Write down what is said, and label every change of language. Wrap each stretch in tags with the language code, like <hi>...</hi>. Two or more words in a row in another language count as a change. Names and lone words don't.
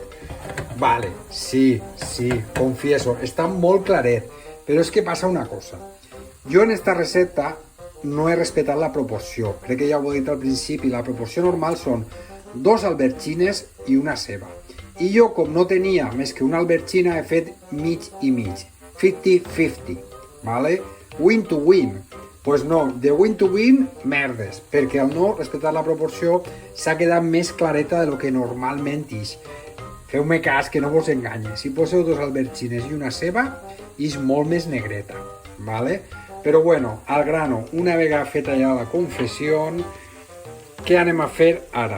<es>Vale, sí, confieso,</es> <ca>està molt claret, però és que passa una cosa. Jo en esta recepta no he respetat la proporció. Crec que ja ho he dit al principi, la proporció normal són 2 albergines i una ceba. I jo, com no tenia més que una albergina, he fet mig i mig. 50-50, ¿vale?</ca> <en>Win to win.</en> <es>Pues no,</es> <en>de win to win,</en> <ca>merdes, perquè al no respectar la proporció s'ha quedat més clareta de lo que normalment és. Feu-me cas, que no vos enganye. Si poseu 2 albergines i una ceba, és molt més negreta, ¿vale? Però bueno,</ca> <es>al grano,</es> <ca>una vegada feta ja la confessió, què anem a fer ara?</ca>